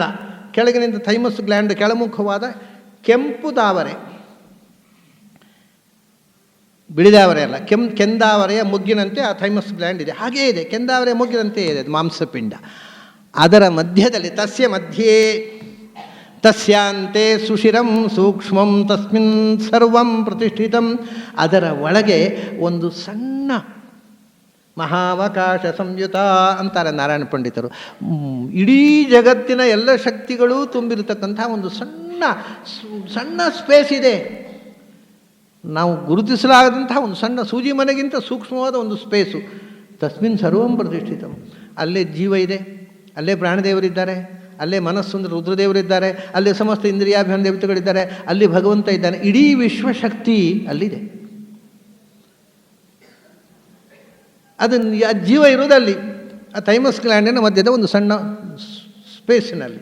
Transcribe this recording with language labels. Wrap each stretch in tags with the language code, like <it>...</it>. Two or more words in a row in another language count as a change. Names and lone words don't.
<kn>ಕೆಳಗಿನಿಂದ</kn> <en>thymus gland</en> <kn>ಕೆಳಮುಖವಾದ ಕೆಂಪು ತಾವರೆ, ಬಿಳಿದಾವರೆ ಅಲ್ಲ, ಕೆಂದಾವರೆಯ ಮೊಗ್ಗಿನಂತೆ ಆ</kn> <en>thymus gland</en> <kn>ಇದೆ. ಹಾಗೇ ಇದೆ, ಕೆಂದಾವರೆಯ ಮೊಗ್ಗಿನಂತೆ ಇದೆ ಅದು ಮಾಂಸಪಿಂಡ. ಅದರ ಮಧ್ಯದಲ್ಲಿ</kn> <sa>तस्य मध्ये तस्यांते सुशिरं सूक्ष्मं तस्मिन् सर्वं प्रतिष्ठितं,</sa> <kn>ಅದರ ಒಳಗೆ ಒಂದು ಸಣ್ಣ</kn> <sa>महावकाश संयुत</sa> <kn>ಅಂತಾರೆ ನಾರಾಯಣ ಪಂಡಿತರು. ಇಡೀ ಜಗತ್ತಿನ ಎಲ್ಲ ಶಕ್ತಿಗಳೂ ತುಂಬಿರತಕ್ಕಂಥ ಒಂದು ಸಣ್ಣ ಸ್ಪೇಸ್ ಇದೆ. ನಾವು ಗುರುತಿಸಲಾಗದಂತಹ ಒಂದು ಸಣ್ಣ ಸೂಜಿ ಮನೆಗಿಂತ ಸೂಕ್ಷ್ಮವಾದ ಒಂದು ಸ್ಪೇಸು.</kn> <sa>तस्मिन् सर्वं प्रतिष्ठितं,</sa> <kn>ಅಲ್ಲೇ ಜೀವ ಇದೆ, ಅಲ್ಲೇ ಪ್ರಾಣದೇವರಿದ್ದಾರೆ, ಅಲ್ಲೇ ಮನಸ್ಸು ಅಂದರೆ ರುದ್ರದೇವರಿದ್ದಾರೆ, ಅಲ್ಲೇ ಸಮಸ್ತ ಇಂದ್ರಿಯಾಭಿಮಾನ ದೇವತೆಗಳಿದ್ದಾರೆ, ಅಲ್ಲಿ ಭಗವಂತ ಇದ್ದಾನೆ. ಇಡೀ ವಿಶ್ವಶಕ್ತಿ ಅಲ್ಲಿದೆ. ಅದನ್ನು ಜೀವ ಇರುವುದಲ್ಲಿ ಆ</kn> <en>thymus glandina</en> <kn>ಮಧ್ಯದ ಒಂದು ಸಣ್ಣ ಸ್ಪೇಸಿನಲ್ಲಿ.</kn>